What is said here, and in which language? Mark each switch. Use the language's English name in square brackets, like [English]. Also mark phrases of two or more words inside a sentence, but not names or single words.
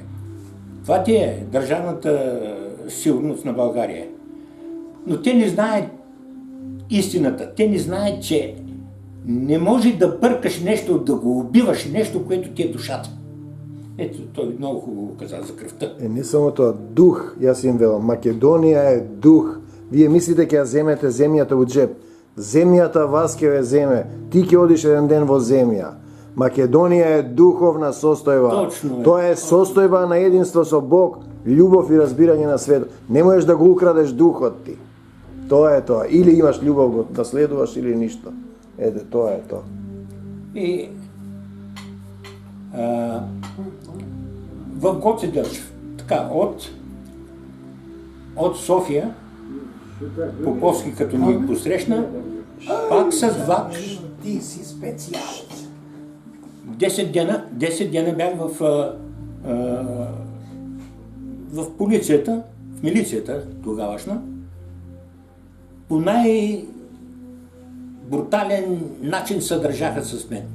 [Bulgarian] Това ти е държавната сигурност на България. Но те не знаят истината. Те не знаят, че не може да бъркаш нещо, да го убиваш нещо, което ти е душата. Ето, той много хубаво каза за кръвта. [Macedonian] Не само тоа, дух, јас им велам, Македонија е дух. Вие мислите ќе ја земете земјата во джеп. Земјата вас ќе ја земе. Ти ќе одиш еден ден во земја. Македонија е духовна состојба. Точно е. Тоа е состојба на единство со Бог, љубов и разбирање на светот. Не можеш да го украдеш духот ти. Тоа е тоа. Или имаш љубов го наследуваш или ништо. Ете, тоа е тоа. [Bulgarian] И в Гоце Делчев, така, от София, Поповски като ни посрещна, пак с влак. Ти си специален. 10 дена бях в полицията, в милицията тогавашна, по най-брутален начин се държаха с мен.